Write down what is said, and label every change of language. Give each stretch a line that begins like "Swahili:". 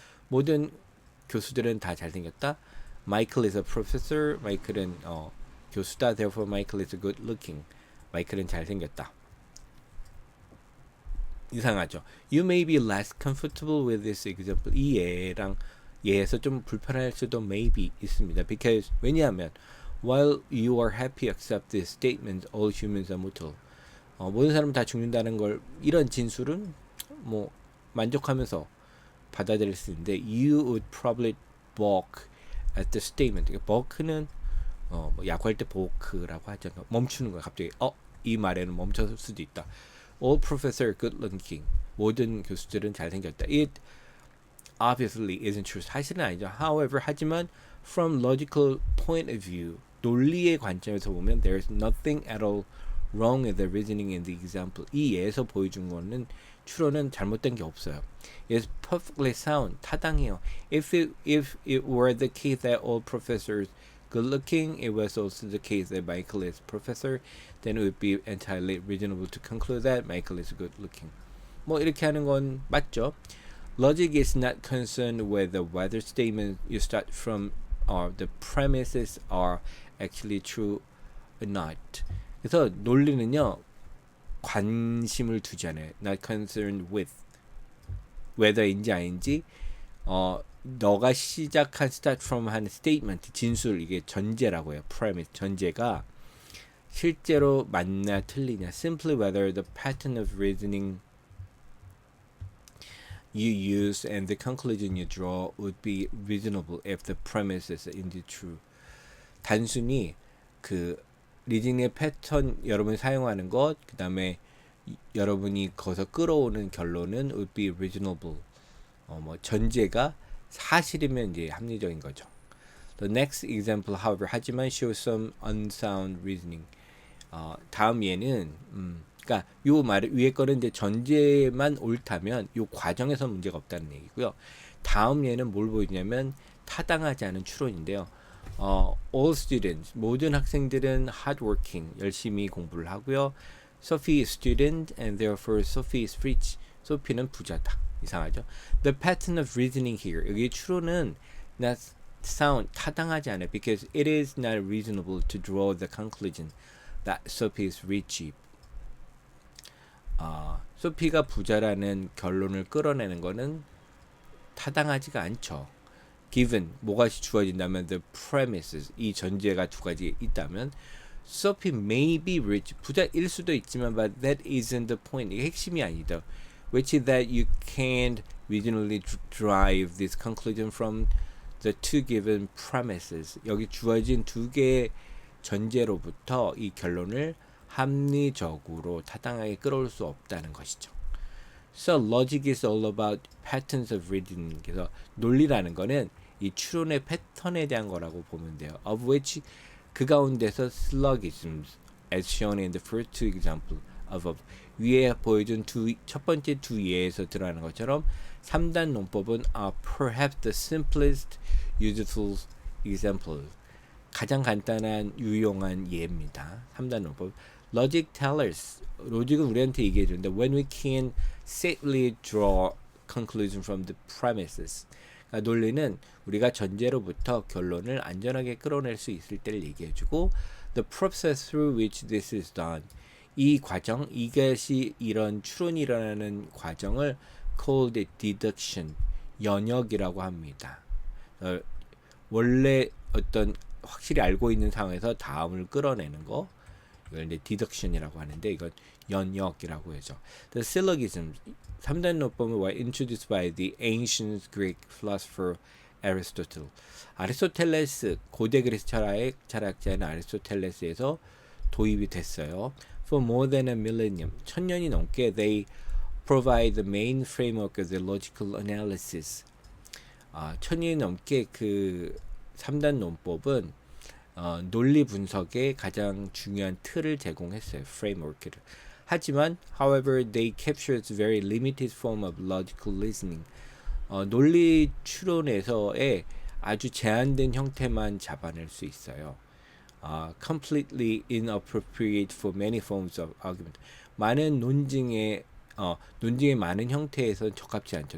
Korean: 모든 교수들은 다 잘생겼다.
English: Michael is a professor.
Korean: 마이클은 교수다.
English: Therefore Michael is good looking.
Korean: 마이클은 잘생겼다. 이상하죠.
English: You may be less comfortable with this example.
Korean: 이 예에서 좀 불편할 수도
English: maybe
Korean: 있습니다.
English: Because
Korean: 왜냐하면
English: while you are happy accept this statement, all humans are mortal.
Korean: 모든 사람은 다 죽는다는 걸 이런 진술은 뭐 만족하면서 받아들일 수 있는데
English: you would probably balk at the statement.
Korean: balk는 뭐 야구할 때 balk라고 하죠. 멈추는 거야. 갑자기 이 말에는 멈췄을 수도 있다.
English: All professors are good looking.
Korean: 모든 교수들은 잘생겼다.
English: It obviously isn't true.
Korean: 사실은 아니죠.
English: However,
Korean: 하지만
English: from logical point of view,
Korean: 논리의 관점에서 보면
English: there's nothing at all wrong with the reasoning in the example.
Korean: 이 예에서 보여준 거는 추론은 잘못된 게 없어요.
English: It's perfectly sound.
Korean: 타당해요.
English: If it were the case that all professors good looking, it was also the case that Michael is professor, then it would be entirely reasonable to conclude that Michael is good looking.
Korean: 뭐 이렇게 하는 건 맞죠.
English: Logic is not concerned with the whether statement you start from or the premises are actually true or not.
Korean: 그래서 논리는요 관심을 두지 않아요.
English: Not concerned with whether
Korean: 인지 아닌지 너가 시작한
English: start from
Korean: 한 statement 진술 이게 전제라고 해요. premise 전제가 실제로 맞나 틀리냐.
English: Simply whether the pattern of reasoning you use and the conclusion you draw would be reasonable if the premise is indeed true.
Korean: 단순히 그 리즈닝의 패턴 여러분이 사용하는 것, 그 다음에 여러분이 거기서 끌어오는 결론은
English: would be reasonable.
Korean: 뭐 전제가 사실이면 이제 합리적인 거죠.
English: The next example, however,
Korean: 하지만
English: shows some unsound reasoning.
Korean: 다음 예는 그러니까 요 말 위에 거는 이제 전제만 옳다면 요 과정에서 문제가 없다는 얘기고요. 다음 예는 뭘 보이냐면 타당하지 않은 추론인데요.
English: All students,
Korean: 모든 학생들은
English: hardworking,
Korean: 열심히 공부를 하고요.
English: Sophie is student and therefore Sophie is rich.
Korean: 소피는 부자다. 이상하죠?
English: The pattern of reasoning here.
Korean: 여기 추론은
English: not sound
Korean: 타당하지 않아요.
English: Because it is not reasonable to draw the conclusion that Sophie is rich.
Korean: 소피가 부자라는 결론을 끌어내는 거는 타당하지가 않죠.
English: Given
Korean: 뭐가 주어진다면
English: the premises
Korean: 이 전제가 두 가지 있다면
English: Sophie may be rich
Korean: 부자일 수도 있지만
English: but that isn't the point.
Korean: 이게 핵심이 아니다.
English: Which is that you can't reasonably drive this conclusion from the two given premises.
Korean: 여기 주어진 두 개의 전제로부터 이 결론을 합리적으로 타당하게 끌어올 수 없다는 것이죠.
English: So logic is all about patterns of reasoning.
Korean: 그래서 논리라는 거는 이 추론의 패턴에 대한 거라고 보면 돼요.
English: Of which
Korean: 그 가운데서
English: syllogisms, as shown in the first two examples of
Korean: 위에 보여준 첫 번째 두 예에서 드러나는 것처럼 3단 논법은
English: are perhaps the simplest useful example.
Korean: 가장 간단한 유용한 예입니다. 3단 논법.
English: Logic tells us,
Korean: 로직은 우리한테 얘기해 주는데
English: when we can safely draw conclusion from the premises.
Korean: 그러니까 논리는 우리가 전제로부터 결론을 안전하게 끌어낼 수 있을 때를 얘기해 주고
English: the process through which this is done.
Korean: 이 과정, 이것이 이런 추론이 일어나는 과정을
English: called deduction,
Korean: 연역이라고 합니다. 원래 어떤 확실히 알고 있는 상황에서 다음을 끌어내는 거 이걸 이제 deduction이라고 하는데 이건 연역이라고 하죠.
English: The syllogisms
Korean: 3단 논법은
English: were introduced by the ancient Greek philosopher Aristotle.
Korean: 아리스토텔레스 고대 그리스 철학자인 아리스토텔레스에서 도입이 됐어요.
English: For more than a millennium,
Korean: 1000년이 넘게
English: they provide the main framework of the logical analysis.
Korean: 1000년이 넘게 그 3단 논법은 논리 분석의 가장 중요한 틀을 제공했어요. framework를. 하지만,
English: however, they capture a very limited form of logical reasoning.
Korean: 논리 추론에서의 아주 제한된 형태만 잡아낼 수 있어요.
English: Completely inappropriate for many forms of argument.
Korean: 많은 논증의 많은 형태에서 적합지 않죠.